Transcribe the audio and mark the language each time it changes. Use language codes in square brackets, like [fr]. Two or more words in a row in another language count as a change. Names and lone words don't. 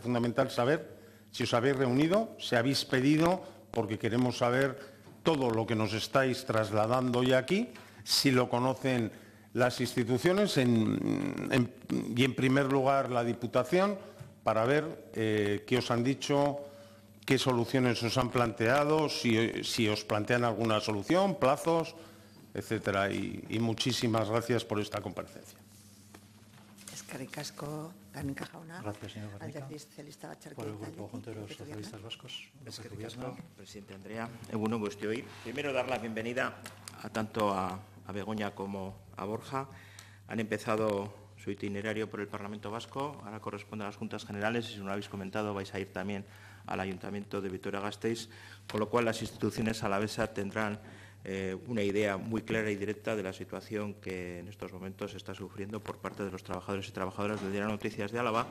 [es] fundamental saber si os habéis reunido, si habéis pedido, porque queremos saber todo lo que nos estáis trasladando hoy aquí, si lo conocen las instituciones y en primer lugar la Diputación, para ver qué os han dicho, qué soluciones os han planteado, si os plantean alguna solución, plazos, etcétera. Y muchísimas gracias por esta comparecencia. [eu] Eskerrik asko, Garnica Jauna. [es] Gracias, señor Garnica. [eu] Alderdi Sozialista Batzarki [es] Por el Grupo [eu] taldetik, [es] Junta de los Beto Socialistas [eu] Jauna. [es] Vascos. [eu] Eskerrik asko, presidente Andrea. Egunon guztioi. [es] Primero, dar la bienvenida tanto a Begoña como a Borja. Han empezado su itinerario por el Parlamento Vasco, ahora corresponde a las Juntas Generales y, si no lo habéis comentado, vais a ir también al Ayuntamiento de Vitoria-Gasteiz, con lo cual las instituciones alavesas tendrán una idea muy clara y directa de la situación que en estos momentos se está sufriendo por parte de los trabajadores y trabajadoras del Diario de Noticias de Álava.